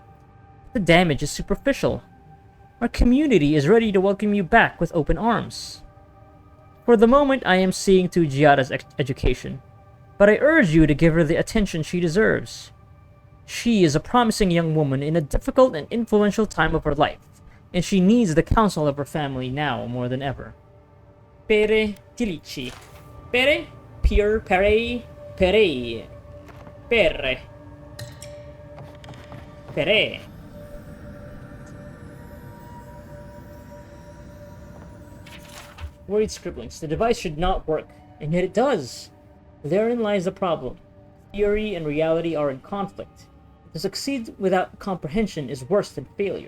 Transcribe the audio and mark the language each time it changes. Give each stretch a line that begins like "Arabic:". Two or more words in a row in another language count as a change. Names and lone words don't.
English: The damage is superficial. Our community is ready to welcome you back with open arms. For the moment, I am seeing to Giada's education, but I urge you to give her the attention she deserves. She is a promising young woman in a difficult and influential time of her life, and she needs the counsel of her family now more than ever. Pere Tilici. Pere? Pure, pere, pere. Pere. Pere. Worried scribblings. The device should not work, and yet it does. Therein lies the problem. Theory and reality are in conflict. To succeed without comprehension is worse than failure.